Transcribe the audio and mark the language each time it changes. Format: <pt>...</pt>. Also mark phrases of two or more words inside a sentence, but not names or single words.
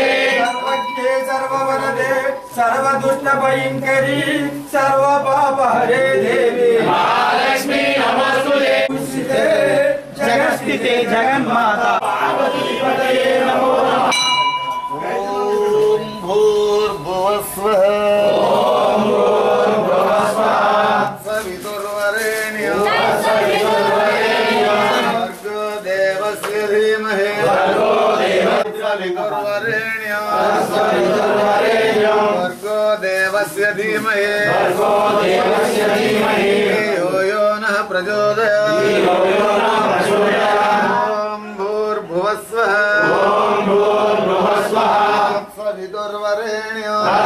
<sa>సర్వజ్ఞే సర్వవరదే సర్వదుష్ట భయంకరి సర్వ పాప హరే దేవి మహాలక్ష్మి నమస్తే జగస్థితే జగన్మాత పార్వతీపతయే నమో నమః ఓం భూర్భువస్వః ఓం భూర్భువస్వః సవితుర్వరేణ్యం భర్గో దేవస్య ధీమహి సవితుర్వరేణ్యం భర్గో దేవస్య ధీమహి ధియో యో నః ప్రచోదయాత్ ఓం భూర్భువస్వః సవితుర్వరేణ్యం</sa>